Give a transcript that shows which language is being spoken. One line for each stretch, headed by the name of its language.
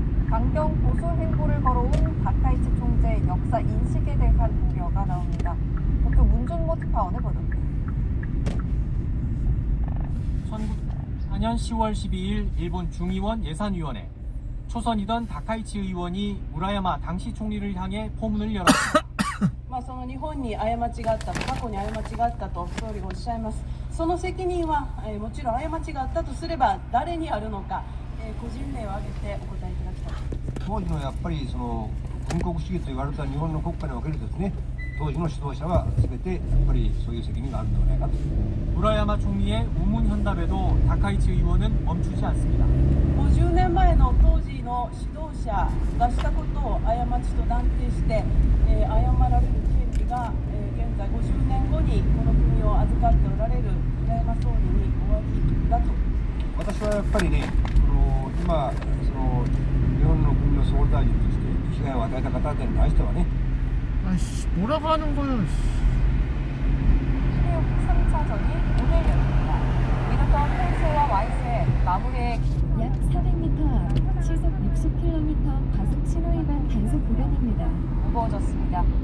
Korean: 강경 보수 행보를 걸어온 다카이치 총재의 역사 인식에 대한 우려가 나옵니다. 도쿄 문준모 특파원의 보도입니다. 1994년 10월 12일 일본 중의원 예산위원회 초선이던 다카이치 의원이 무라야마 당시 총리를 향해 포문을 열었습니다.
Japanese: その日本に過ちがあったと、過去に過ちがあったと総理がおっしゃいます。その責任は、もちろん過ちがあったとすれば誰にあるのか、個人名を挙げてお答えいただきたい。当時のやっぱりその軍国主義と言われた日本の国家におけるですね、当時の指導者は全てやっぱりそういう責任があるのではないかと。
Korean: 무라야마 총리의 우문현답에도 다카이치 의원은 멈추지 않습니다.
Japanese: 50年前の当時の指導者がしたことを過ちと断定して、謝られる権利が、現在50年後にこの国を預かっておられる村山総理に終わりだと。私はやっぱりね、今その日本の国の総理大臣として被害を与えた方々に対してはね、
Korean: 아이씨 뭐라고 하는 거야. 트리오 3차전이 오늘 열립니다. 미르터 펜스와 와이스의 마무리에 약 400m 앞 시속 60km 과속 신호위반 단속 구간입니다. 무거워졌습니다.